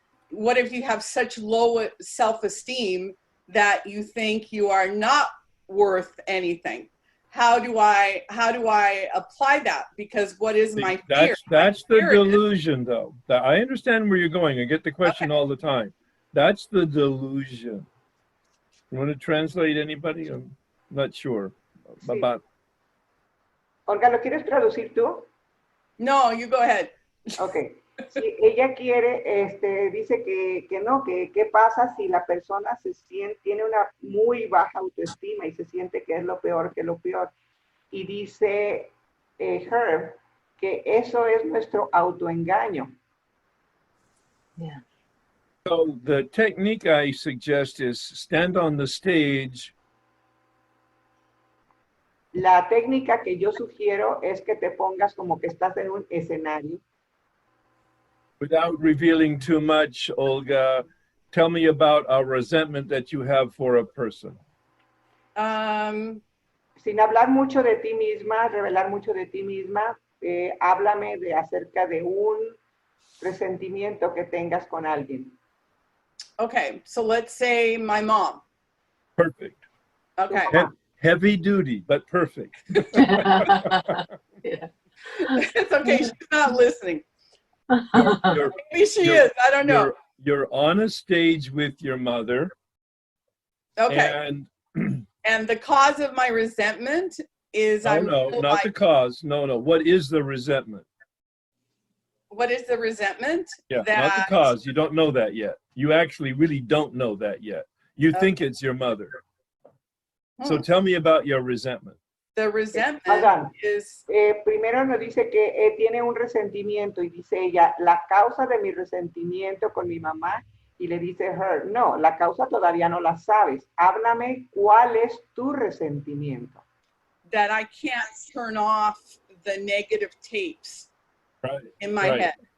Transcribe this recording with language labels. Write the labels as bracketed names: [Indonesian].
[English] What if you have such low self-esteem that you think you are not worth anything? How do I apply that? Because what is my fear? That's the delusion, though. I understand where you're going. I get the question all the time. That's the delusion. You want to translate anybody? I'm not sure. [Spanish] Sí. [English] About... [Spanish] Olga, ¿lo quieres traducir tú? [English] No, you go ahead. Ok. [Spanish] Si ella quiere, dice que no, que qué pasa si la persona tiene una muy baja autoestima y se siente que es lo peor que lo peor. Y dice Herb que eso es nuestro autoengaño. Yeah. [English] So the technique I suggest is stand on the stage. [Spanish] La técnica que yo sugiero es que te pongas como que estás en un escenario. [English] Without revealing too much, Olga, tell me about a resentment that you have for a person. [Spanish] Sin hablar mucho de ti misma, revelar mucho de ti misma, háblame acerca de un resentimiento que tengas con alguien. [English] Okay, so let's say my mom. Perfect. Okay. Heavy duty, but perfect. Yeah. It's okay, she's not listening. You're, Maybe she is, I don't know. You're on a stage with your mother. Okay. And the cause of my resentment is not the cause. No. What is the resentment? What is the resentment? Yeah, not the cause. You don't know that yet. You actually really don't know that yet. You think it's your mother. So tell me about your resentment. The resentment is... [Spanish] primero nos dice que tiene un resentimiento y dice ella, la causa de mi resentimiento con mi mamá, y le dice her, no, la causa todavía no la sabes. Háblame cuál es tu resentimiento. [English] That I can't turn off the negative tapes in my head.